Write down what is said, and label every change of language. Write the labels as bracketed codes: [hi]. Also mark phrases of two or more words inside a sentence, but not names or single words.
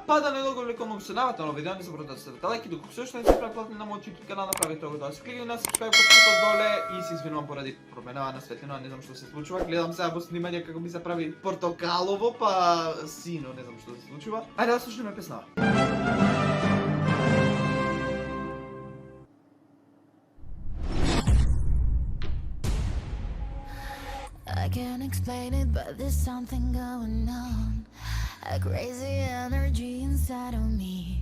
[mk] Па да не го влекувам се навата на видео, не забравете да ставите лайк и доколку се уште не сте пратилни на мојот YouTube канал, направете го да се кликнете на subscribe коткото доле и се извинувам поради променава на светлина, не знам што се случува. Гледам сега во снимање како ми се прави портокалово, па сино, не знам што се случува. Ајде да слушнеме песнава. [en] I can't explain it, but there's something going on. A crazy energy inside of me.